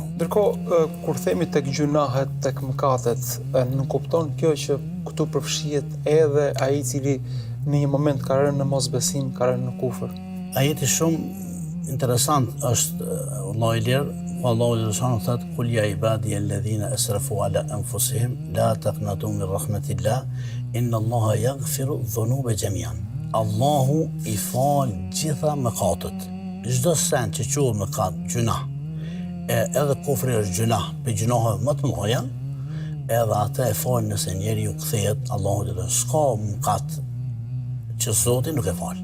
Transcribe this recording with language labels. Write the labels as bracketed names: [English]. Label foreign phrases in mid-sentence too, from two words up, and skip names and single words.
[Albanian] Ndërkohë, kur themi tek gjunahet, tek mëkatet, nuk kupton kjo që këtu përfshihet edhe ai i cili në një moment ka rënë në mosbesim, ka rënë në kufër. Ajeti shumë interesant është Allahu i lirë, Allahu dhe Lëshanu thotë [Arabic] قل يا عبادي الذين أسرفوا على أنفسهم لا تقنطوا من رحمة الله إن الله يغفر الذنوب جميعا. [Albanian] Allahu i fal gjitha mëkatet. Çdo sen që quhet mëkat, gjuna, edhe kufri është gjuna, për gjunohe më të mëdha, edhe atë e fal nëse njeriu kthehet Allahu dhe s'ka mëkat që Zoti nuk e fal.